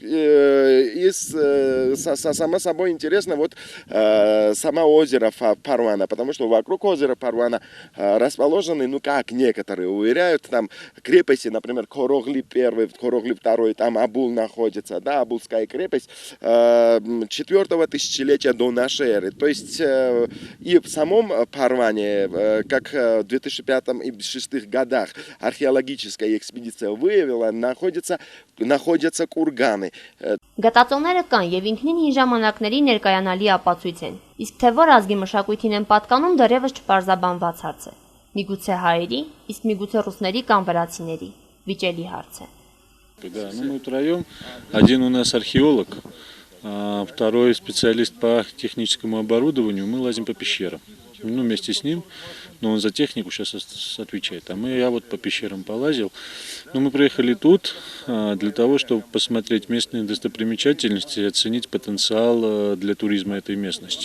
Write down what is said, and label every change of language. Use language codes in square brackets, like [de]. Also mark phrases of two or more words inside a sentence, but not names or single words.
[ru] Само собой интересно вот само озеро Парвана, потому что вокруг озера Парвана расположены, ну как некоторые уверяют, там крепости, например, Короглип I, Короглип II, там Абул находится, да, Абулская крепость 4-го тысячелетия до нашей эры. То есть и в самом Парване, как в 2005 и 2006 годах археологическая экспедиция выявила, находятся курганы. [hy] Գտածոները կան եւ ինքնին հին ժամանակների ներկայանալի ապացույց են։ Իսկ թե որ ազգի մշակույթին են պատկանում, դեռևս չպարզաբանված հարց է։ Միգուցե հայերի, իսկ միգուցե ռուսների կամ վրացիների։ Վիճելի հարց է։ [ru] Да, ну мы втроем. Один у нас археолог, а второй специалист по техническому оборудованию. Мы лазим по пещерам. Ну, вместе с ним, но он за технику сейчас отвечает. Я вот по пещерам полазил. Но мы приехали тут для того, чтобы посмотреть местные достопримечательности и оценить потенциал для туризма этой местности.